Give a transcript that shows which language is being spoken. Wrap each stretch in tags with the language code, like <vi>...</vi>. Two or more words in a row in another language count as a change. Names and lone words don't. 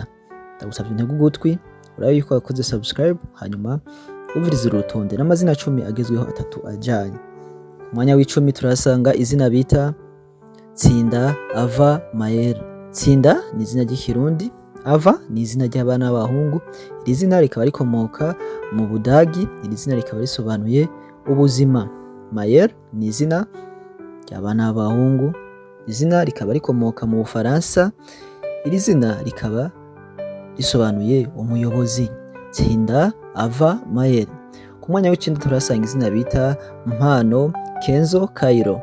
<rn>Ndagusabye ntege ugutwi urabe yuko wakoze subscribe, hanyuma uvirize urutonde n'amazina 10 agezweho atatu ajanye. Ku mwanya w'10 turasanga izina bita Tsinda Ava Mael. Tsinda ni izina ry'ikirundi, Ava ni izina ry'abana b'abahungu. Iri zina rikaba rikomoka mu Budagi, iri zina rikaba risobanuye ubuzima. Mael ni izina ry'abana b'abahungu, izina rikaba rikomoka mu Bufaransa, iri zina rikaba risobanuye umuyobozi. Tsinda Ava Mael. Ku mwanya w'9 turasanga izina bita Mpano Kenzo Kairo.</rn>